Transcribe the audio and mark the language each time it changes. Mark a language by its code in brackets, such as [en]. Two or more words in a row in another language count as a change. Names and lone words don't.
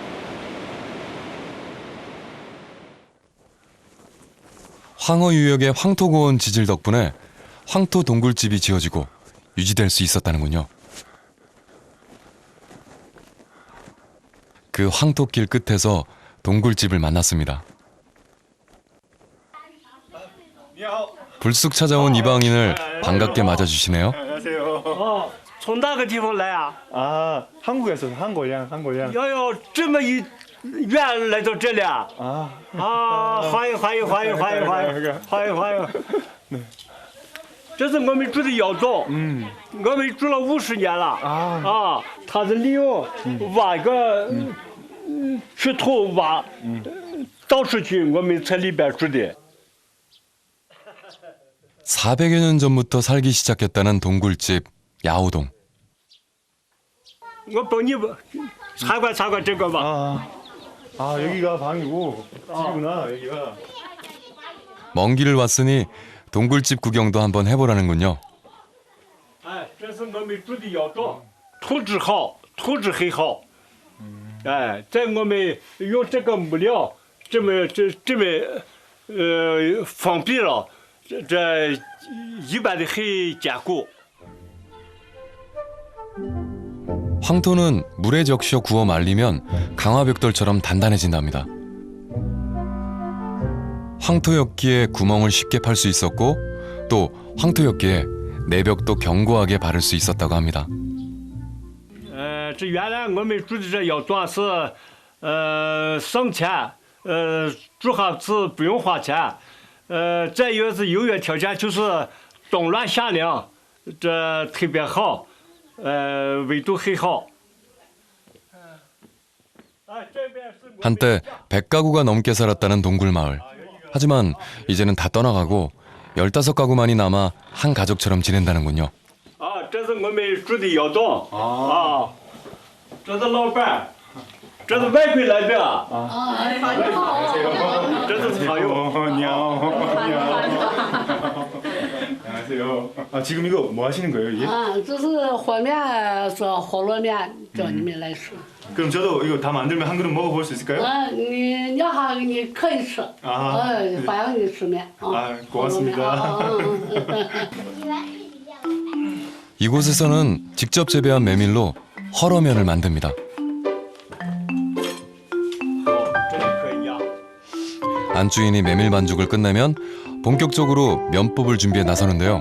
[ko] 황허 유역의 황토고원 지질 덕분에 황토 동굴집이 지어지고 유지될 수 있었다는군요. 그 황토길 끝에서 동굴집을 만났습니다. 불쑥 찾아온 이방인을 반갑게 맞아주시네요. 안녕하세요. [zh] 从那个地方来啊？ [ko] 아, 한국에서 한국이랑. [zh] 哟，这么远来到这里啊？欢迎。这是我们住的窑洞，我们住了50年了他是利用挖个石头挖倒出去，我们在里边住的。 [ko] 400여 년 전부터 살기 시작했다는 동굴집 야오동. [zh] 我帮你参观这个吧。 [ko] 여기가 방이고 집이구나, 여기가. 먼 길을 왔으니 동굴집 구경도 한번 해보라는군요. [zh] 哎，这是我们住的窑洞，土质好，土质很好。哎，在我们用这个木料这么封闭了，这一般的很坚固。 [ko] 황토는 물에 적셔 구워 말리면 강화벽돌처럼 단단해진답니다. 황토엽기에 구멍을 쉽게 팔 수 있었고 또 황토엽기에 내벽도 견고하게 바를 수 있었다고 합니다. [zh] 这原来我们住的这窑洞是省钱，住好是不用花钱。再一个是优越条件就是冬暖夏凉，这特别好，纬度很好。 [ko] 한때 100가구가 넘게 살았다는 동굴마을. 하지만 이제는 다 떠나가고 15가구만이 남아 한 가족처럼 지낸다는군요. [zh] 这是我们住的窑洞这是老板，这是外地来的这是朋友。 [ko] 안녕하세요. 아, 지금 이거 뭐 하시는 거예요, 이게? [zh] 这是和面是和螺面，叫你们来吃。 [ko] 그럼 저도 이거 다 만들면 한 그릇 먹어볼 수 있을까요? [zh] 你要你可以吃，欢迎你吃面。 [ko] 고맙습니다. 이곳에서는 직접 재배한 메밀로 헐어면을 만듭니다. 안주인이 메밀 반죽을 끝내면 본격적으로 면법을 준비해 나서는데요.